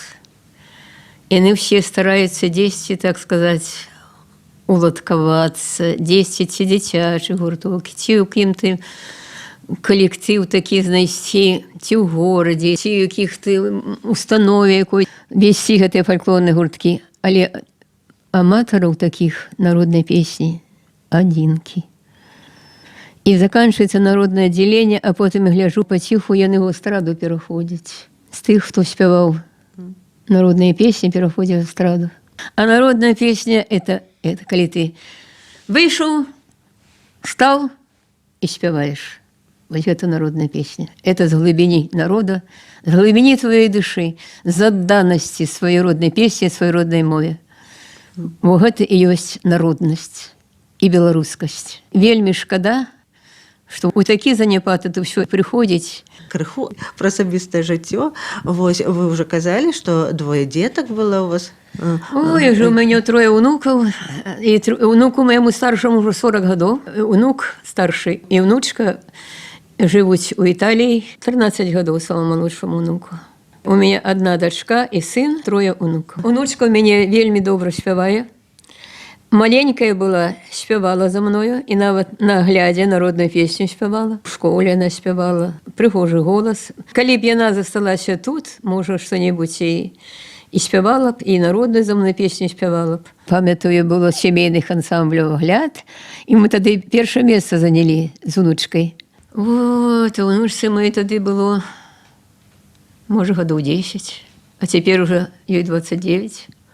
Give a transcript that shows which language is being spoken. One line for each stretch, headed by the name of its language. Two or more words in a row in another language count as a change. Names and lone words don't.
Belarusian: Яны ўсе стараюцца дзесьці, так сказаць, уладкавацца, дзесьці ці дзіцячы гурток, ці ў кім-то калектыў такі знайсці, ці ў горадзе, ці ў якіх-то установе якой весці гэтыя фальклорныя гурткі. Але аматараў такіх народнай песні адзінкі. І заканчваецца народнае аддзяленне, а потым я гляджу, паціху яны ў эстраду пераходзяць. З тых, хто спяваў
Russian: народные песни переходят в эстраду. А народная песня это коли ты вышел, встал и спеваешь. Вот это народная песня. Это с глубины народа, с глубины твоей души, с отданности своей родной песни, своей родной мове. Вот это и есть народность и белорусскость.
Belarusian: Вельми шкода, што ў такі заняпад это ўсё прыходзіць. Крыху пра асабістае жыццё. Вось вы ўжо казалі, што 2 дзетак было у вас. Ой, уже у мяне 3 унукаў. І унуку майму старшаму ўжо 40 гадоў. Унук старшы і унучка жывуць у Італіі. 13 гадоў самому малодшаму унуку. У мяне 1 дачка і сын, 3 унукаў. Унучка ў мяне вельмі добра спявае. Маленькая была, спявала за мною, і нават на глядзе народную песню спявала.
Russian: В школе она
Belarusian: спявала, прыгожы голас. Калі б яна засталася тут, можа, што-небудзь і спявала б, і народную за мною песню спявала б. Памятаю, было сямейных ансамбляў гляд, і мы тады першае месца занялі з унучкай. Вот, у унучцы моей тады было, можа, гадоў 10, а цяпер уже ёй 29.